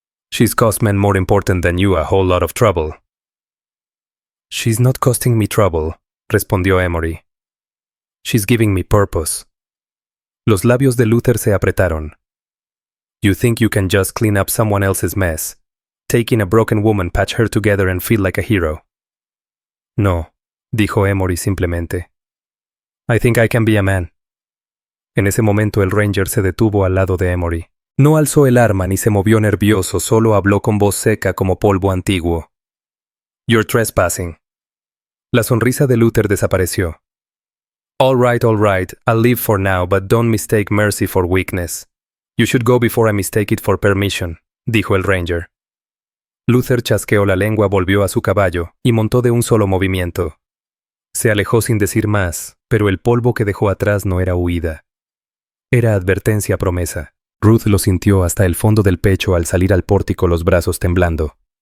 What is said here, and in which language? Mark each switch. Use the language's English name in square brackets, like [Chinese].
[English] She's caused men more important than you a whole lot of trouble. She's not costing me trouble, [Spanish] respondió Emory. [English] She's giving me purpose. [Spanish] Los labios de Luther se apretaron. [English] You think you can just clean up someone else's mess, taking a broken woman, patch her together and feel like a hero? No, [Spanish] dijo Emory simplemente. [English] I think I can be a man. [Spanish] En ese momento el Ranger se detuvo al lado de Emory. No alzó el arma ni se movió nervioso, solo habló con voz seca como polvo antiguo. [English] You're trespassing. [Spanish] La sonrisa de Luther desapareció. [English] All right, I'll leave for now, but don't mistake mercy for weakness. You should go before I mistake it for permission, [Spanish] dijo el Ranger. Luther chasqueó la lengua, volvió a su caballo y montó de un solo movimiento. Se alejó sin decir más, pero el polvo que dejó atrás no era huida. Era advertencia promesa. Ruth lo sintió hasta el fondo del pecho al salir al pórtico, los brazos temblando.